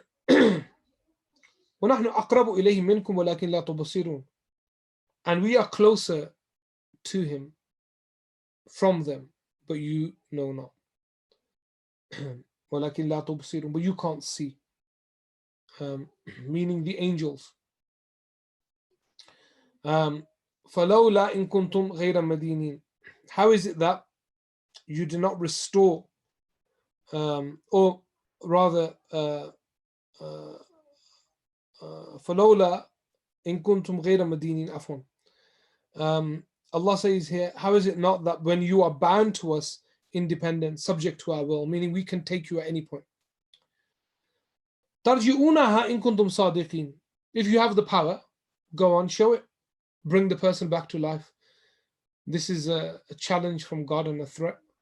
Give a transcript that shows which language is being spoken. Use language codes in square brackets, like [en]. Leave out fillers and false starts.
[ar] وَنَحْنُ أَقْرَبُ إِلَيْهِ مِنْكُمْ وَلَكِنْ لَا تُبْصِرُونَ, [en] and we are closer to him from them, but you know not. [ar] وَلَكِنْ لَا تُبْصِرُونَ, [en] but you can't see, meaning the angels. [ar] فَلَوْلَا إِن كُنْتُمْ غَيْرَ مَدِينِينَ, [en] how is it that you do not restore, or rather, [ar] فَلَوْلَا إِن كُنْتُمْ غَيْرَ مَدِينِينَ عفوا. [en] Allah says here, how is it not that when you are bound to us, independent, subject to our will, meaning we can take you at any point. [ar] تَرْجِعُونَهَا إِن كُنْتُمْ صَادِقِينَ, [en] if you have the power, go on, show it. Bring the person back to life. This is a challenge from God and a threat.